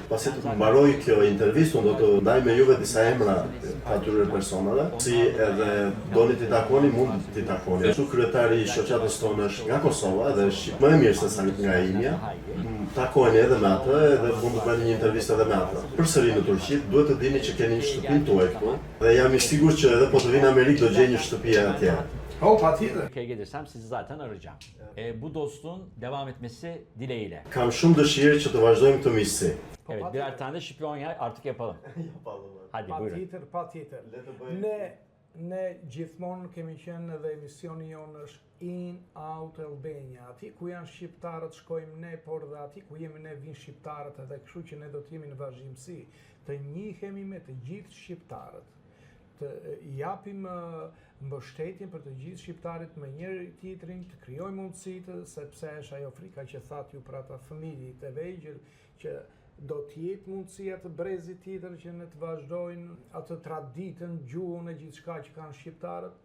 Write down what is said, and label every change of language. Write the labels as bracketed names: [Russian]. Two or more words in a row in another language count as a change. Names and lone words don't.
[Albanian] Pasi të mbaroj kjo intervistë, unë do të ndaj me juve disa emra të atyre personave, si edhe doni t'i takoni, mund t'i takoni. Ashtu kryetari i shoqatës tonë është nga Kosova dhe është më e mirë se sa nga imja. Takojeni edhe me atë dhe mund të bëni një intervistë edhe me atë. Përsëri në Turqi, duhet të dini që keni një shtëpi tuaj këtu dhe jam i sigurt që edhe po të vinë në Amerikë do gjej një shtëpi atje. [Turkish] Ülkeye gelirsem sizi zaten arayacağım. Bu dostluğun devam etmesi dileğiyle. [Albanian] Kam shumë dëshirë që të vazhdojmë këtë miqësi. [Turkish] Evet, birer tane de Shqipënia artık yapalım. Hadi buyurun. [Albanian] Patjetër. Ne gjithmonë kemi qenë edhe emisioni jonë është In Out Albania. Aty ku janë shqiptarët shkojmë ne, por dhe aty ku jemi ne vinë shqiptarët edhe kështu që ne do të jemi në vazhdimsi. Të njihemi me të gjithë shqiptarët. Të japim mbështetjen për të gjithë shqiptarit me njëri tjetrin, të krijojmë mundësitë, sepse është ajo frika që thatë ju për ata fëmijë të vegjël që do t'jetë mundësia të brezit tjetër që ne të vazhdojnë atë traditën, gjuhën e gjithçka që kanë shqiptarët?